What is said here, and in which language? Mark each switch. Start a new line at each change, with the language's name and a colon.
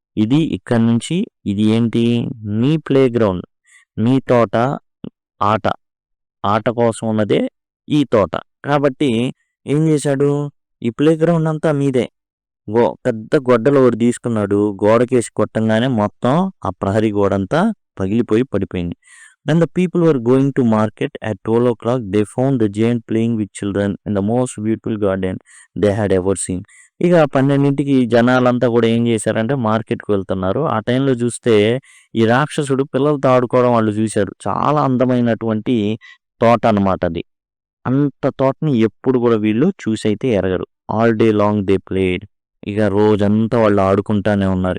Telugu: ఇది ఇక్కడ నుంచి ఇది ఏంటి, నీ ప్లే గ్రౌండ్, నీ తోట, ఆట కోసం ఉన్నదే ఈ తోట. కాబట్టి ఏం చేశాడు, ఈ ప్లే గ్రౌండ్ అంతా మీదే. పెద్ద గొడ్డలు ఒకటి తీసుకున్నాడు. గోడకేసి కొట్టంగానే మొత్తం ఆ ప్రహరీ గోడంతా పగిలిపోయి పడిపోయింది.
English: When the people were going to market at 12 o'clock, they found the giant playing with children in the most beautiful garden they had ever seen.
Telugu: ఇక 12ంటికి జనాలంతా కూడా ఏం చేశారంటే మార్కెట్కి వెళ్తున్నారు. ఆ టైంలో చూస్తే ఈ రాక్షసుడు పిల్లలతో ఆడుకోవడం వాళ్ళు చూశారు. చాలా అందమైనటువంటి తోట అనమాట అది. అంత తోటని ఎప్పుడు కూడా వీళ్ళు చూసైతే ఎరగరు.
English: All day long they played.
Telugu: ఇక రోజంతా వాళ్ళు ఆడుకుంటానే ఉన్నారు.